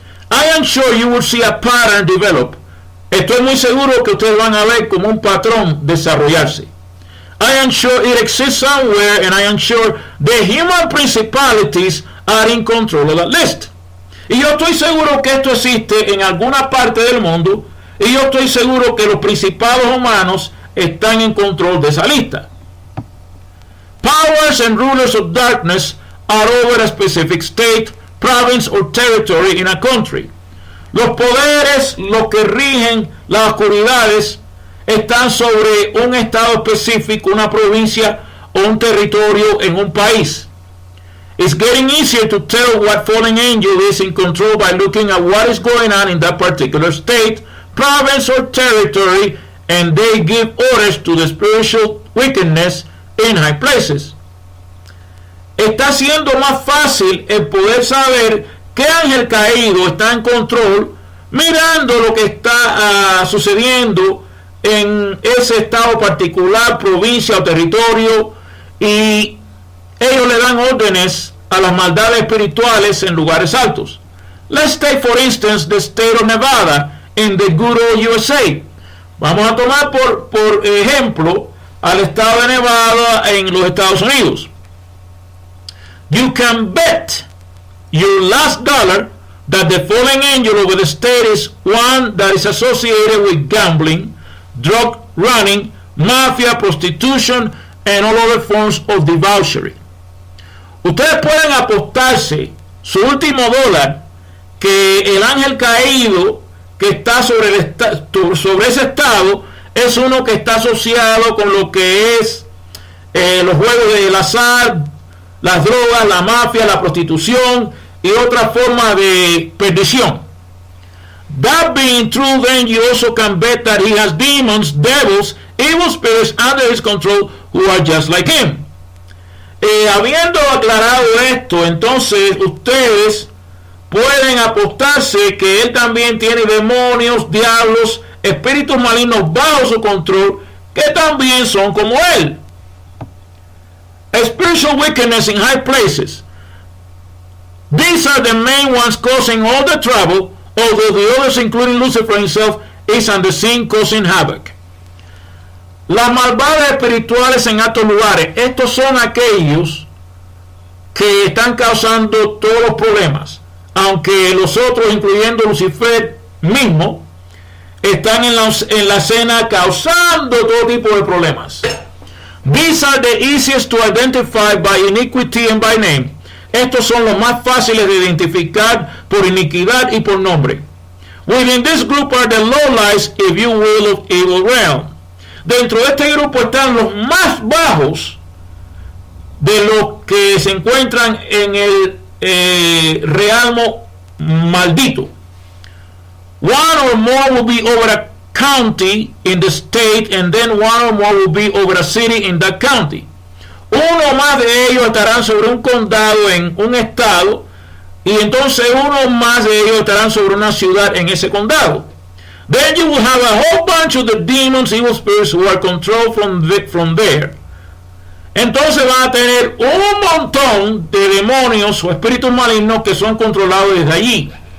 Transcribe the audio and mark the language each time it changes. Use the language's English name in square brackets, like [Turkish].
[English] I am sure you will see a pattern develop. [Spanish] Estoy muy seguro que ustedes van a ver como un patrón desarrollarse. [English] I am sure it exists somewhere and I am sure the human principalities are in control of that list. [Spanish] Y yo estoy seguro que esto existe en alguna parte del mundo Y yo estoy seguro que los principados humanos están en control de esa lista. [English] Powers and rulers of darkness are over a specific state, province or territory in a country. [Spanish] Los poderes, los que rigen las oscuridades, están sobre un estado específico, una provincia o un territorio en un país. [English] It's getting easier to tell what fallen angel is in control by looking at what is going on in that particular state, province or territory, and they give orders to the spiritual wickedness in high places. [Spanish] Está siendo más fácil el poder saber qué ángel caído está en control mirando lo que está sucediendo en ese estado particular, provincia o territorio, y ellos le dan órdenes a las maldades espirituales en lugares altos. [English] Let's take for instance the state of Nevada in the good old USA. [Spanish] Vamos a tomar por ejemplo al estado de Nevada en los Estados Unidos. [English] You can bet your last dollar that the fallen angel over the state is one that is associated with gambling, drug running, mafia, prostitution, and all other forms of debauchery. [Spanish] Ustedes pueden apostarse su último dólar que el ángel caído que está sobre ese estado es uno que está asociado con lo que es los juegos del azar, las drogas, la mafia, la prostitución y otra forma de perdición. [English] That being true, then you also can bet that he has demons, devils, evil spirits under his control who are just like him. [Spanish] Habiendo aclarado esto, entonces ustedes pueden apostarse que él también tiene demonios, diablos, espíritus malignos bajo su control, que también son como él. [English] Spiritual wickedness in high places. These are the main ones causing all the trouble, although the others, including Lucifer himself, is on the scene causing havoc. [Spanish] Las malvadas espirituales en altos lugares, estos son aquellos que están causando todos los problemas, aunque los otros, incluyendo Lucifer mismo, están en la escena causando todo tipo de problemas. [English] These are the easiest to identify by iniquity and by name. [Spanish] Estos son los más fáciles de identificar por iniquidad y por nombre. [English] Within this group are the lowlights, if you will, of evil realm. [Spanish] Dentro de este grupo están los más bajos de los que se encuentran en el realmo maldito. [English] One or more will be over a county in the state, and then one or more will be over a city in that county. [Spanish] Uno más de ellos estarán sobre un condado en un estado, y entonces uno más de ellos estarán sobre una ciudad en ese condado. [English] Then you will have a whole bunch of the demons, evil spirits who are controlled from there. [Spanish] Entonces van a tener un montón de demonios o espíritus malignos que son controlados desde allí.